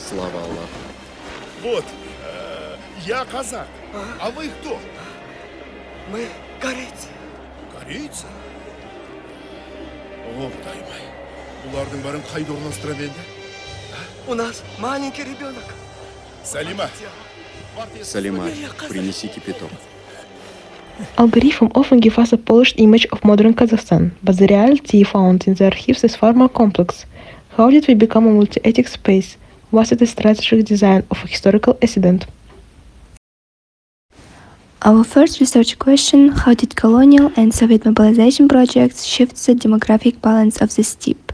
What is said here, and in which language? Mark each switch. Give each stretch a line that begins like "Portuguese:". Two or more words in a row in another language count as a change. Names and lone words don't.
Russian: Слава Аллаху. Вот, я казак. А вы кто? Мы корейцы. Корейцы? О,
Kazakh: Құдай май. Бұлардың бәрін қайда орналастыра белді?
Russian: У нас маленький ребенок. Салима. Салима, принеси кипяток.
English: Algorithms often give us a polished image of modern Kazakhstan, but the reality found in the archives is far more complex. How did we become a multi-ethnic space? Was it a strategic design of a historical incident? Our first research question: how did colonial and Soviet mobilization projects shift the demographic balance of the steppe?